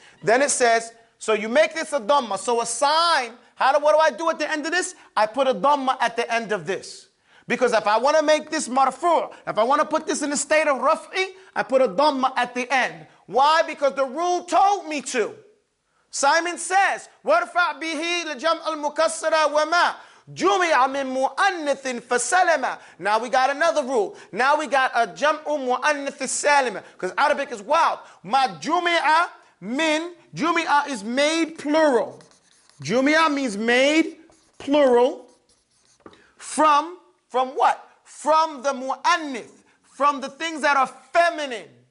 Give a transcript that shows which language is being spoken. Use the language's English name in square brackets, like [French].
[English] Then it says, so you make this a dhamma. So a sign, what do I do at the end of this? I put a dhamma at the end of this. Because if I want to make this marfu', if I want to put this in a state of raf'i, I put a dhamma at the end. Why? Because the rule told me to. Simon says, [Arabic] وَارْفَعْ بِهِ لَجَمْعَ الْمُكَسَّرَ وَمَا جُمِعَ مِن مُؤَنِّثٍ فَسَلَمَ. [English] Now we got another rule. Now we got a jam'u mu'annith salima, because Arabic is wild. Ma jumi'a min, jumi'a is made plural. Jumi'a means made plural from what? From the mu'annith, from the things that are feminine.